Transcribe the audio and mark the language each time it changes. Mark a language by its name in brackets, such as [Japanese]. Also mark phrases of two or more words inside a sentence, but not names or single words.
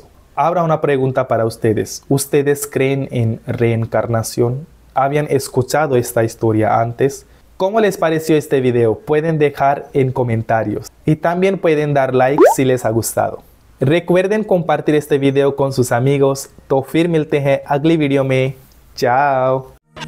[Spanish] Ahora una pregunta para ustedes. ¿Ustedes creen en reencarnación? ¿Habían escuchado esta historia antes? ¿Cómo les pareció este video? Pueden dejar en comentarios. Y también pueden dar like si les ha gustado. Recuerden compartir este video con sus amigos. [Hindi] तो फिर मिलते हैं अगली वीडियो में. [Spanish] Chao.